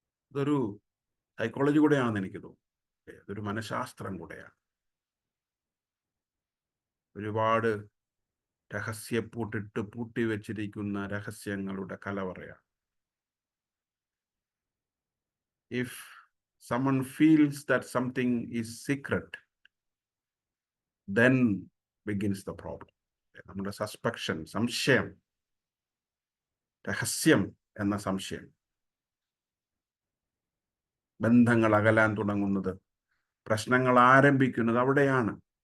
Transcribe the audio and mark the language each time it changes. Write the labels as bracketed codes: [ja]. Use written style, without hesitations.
[ml] ഇതൊരു സൈക്കോളജി കൂടെയാണെന്ന് എനിക്ക് തോന്നുന്നു. ഇതൊരു മനഃശാസ്ത്രം കൂടെയാണ്. ഒരുപാട് രഹസ്യപ്പൂട്ടിട്ട് പൂട്ടി വെച്ചിരിക്കുന്ന രഹസ്യങ്ങളുടെ കലവറയാണ്. [en] If someone feels that something is secret, then begins the problem. [ml] നമ്മുടെ സസ്പെക്ഷൻ, സംശയം, രഹസ്യം എന്ന സംശയം, ബന്ധങ്ങൾ അകലാൻ തുടങ്ങുന്നത്, പ്രശ്നങ്ങൾ ആരംഭിക്കുന്നത് അവിടെയാണ്.